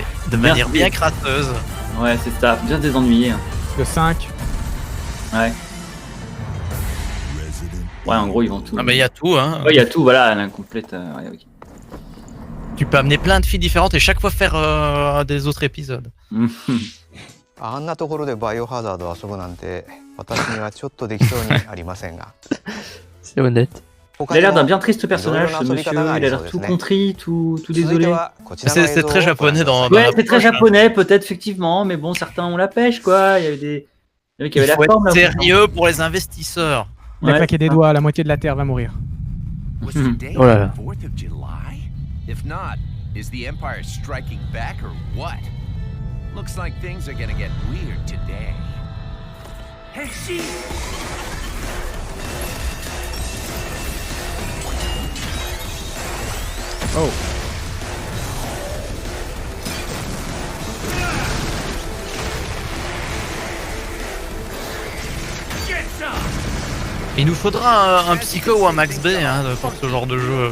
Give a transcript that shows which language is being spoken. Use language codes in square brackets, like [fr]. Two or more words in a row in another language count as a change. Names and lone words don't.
[fr] De manière bien crasseuse. Ouais, c'est ça. Bien désennuyé. Le 5. Ouais. Ouais, en gros, ils vont tout. Ah, bah, il y a tout, hein. Ouais, il y a tout, voilà, l'incomplète. Ouais, okay. Tu peux amener plein de filles différentes et chaque fois faire des autres épisodes. [ja] あんなところでバイオハザードを遊ぶなんて私にはちょっとできそうにありませんが [fr] C'est honnête. Il a l'air d'un bien triste personnage, ce monsieur. Il a l'air tout contrit, tout désolé. C'est très japonais dans. Ouais, c'est très japonais, peut-être effectivement, mais bon, certains ont la pêche, quoi. Il y avait des. Il y avait qui avaient la forme. Faut être sérieux pour les investisseurs. Il a claqué des doigts, la moitié de la terre va mourir. Oh là là. [en] If not, is the Empire striking back or what? Looks like things are gonna get weird today. Hey, she! Oh. [fr] Il nous faudra un Psycho ou un Max B hein, pour ce genre de jeu.